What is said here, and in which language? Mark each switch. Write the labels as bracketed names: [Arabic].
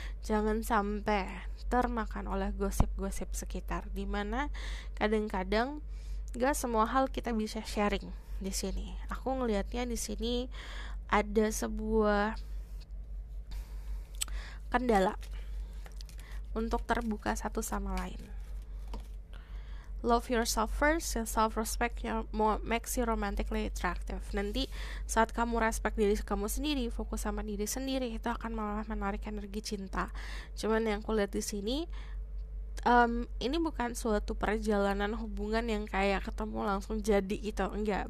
[Indonesian] Jangan sampai termakan oleh gosip-gosip sekitar, dimana kadang-kadang gak semua hal kita bisa sharing di sini. Aku ngelihatnya di sini ada sebuah kendala untuk terbuka satu sama lain. [English] Love yourself first, and self-respect makes you romantically attractive. [Indonesian] Nanti saat kamu respect diri kamu sendiri, fokus sama diri sendiri, itu akan malah menarik energi cinta. Cuman yang aku lihat di sini, ini bukan suatu perjalanan hubungan yang kayak ketemu langsung jadi gitu, enggak.